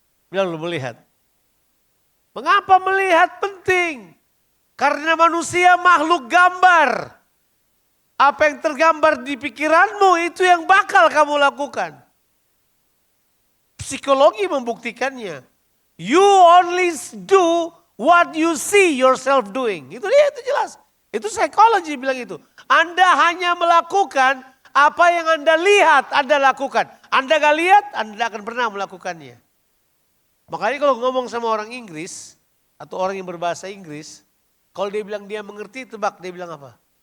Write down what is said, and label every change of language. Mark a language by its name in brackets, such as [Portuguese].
[Indonesian] Bilang belum melihat. Mengapa melihat penting? Karena manusia makhluk gambar. Apa yang tergambar di pikiranmu itu yang bakal kamu lakukan. Psikologi membuktikannya. [English] You only do what you see yourself doing. [Indonesian] Itu dia, itu jelas. Itu psikologi bilang itu. Anda hanya melakukan apa yang Anda lihat, Anda lakukan. Anda gak lihat, Anda akan pernah melakukannya. Makanya kalau ngomong sama orang Inggris, atau orang yang berbahasa Inggris, kalau dia bilang dia mengerti, tebak dia bilang apa?